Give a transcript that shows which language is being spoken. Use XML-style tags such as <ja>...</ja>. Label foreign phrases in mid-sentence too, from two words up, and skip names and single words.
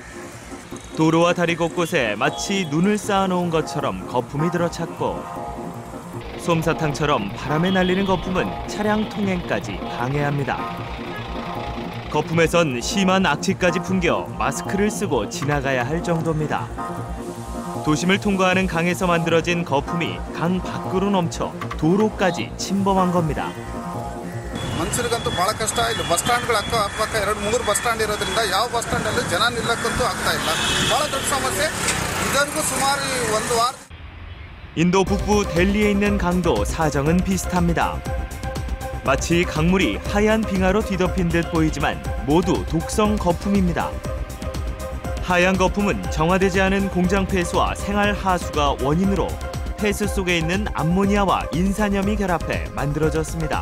<ko>도로와 다리 곳곳에 마치 눈을 쌓아놓은 것처럼 거품이 들어찼고 솜사탕처럼 바람에 날리는 거품은 차량 통행까지 방해합니다. 거품에선 심한 악취까지 풍겨 마스크를 쓰고 지나가야 할 정도입니다. 도심을 통과하는 강에서 만들어진 거품이 강 밖으로 넘쳐 도로까지 침범한 겁니다.</ko> <kn>ಮನುಷ್ಯರಿಗಂತೂ ಬಹಳ ಕಷ್ಟ ಇಲ್ಲ. ಬಸ್ ಸ್ಟ್ಯಾಂಡ್ಗಳು ಅಕ್ಕಪಕ್ಕ 2-3</kn> <en>bus stand</en> <kn>ಇರೋದ್ರಿಂದ ಯಾವ</kn> <en>bus stand</en> <kn>ಅಲ್ಲಿ ಜನ ನಿಲ್ಲಕ್ಕಂತೂ ಆಗ್ತಾ ಇಲ್ಲ. ಬಹಳ ದೊಡ್ಡ ಸಮಸ್ಯೆ. ಇದರಿಗೂ ಸುಮಾರು 1 ವಾರ.</kn> <ko>인도 북부 델리에 있는 강도 사정은 비슷합니다. 마치 강물이 하얀 빙하로 뒤덮인 듯 보이지만 모두 독성 거품입니다. 하얀 거품은 정화되지 않은 공장 폐수와 생활 하수가 원인으로 폐수 속에 있는 암모니아와 인산염이 결합해 만들어졌습니다.</ko>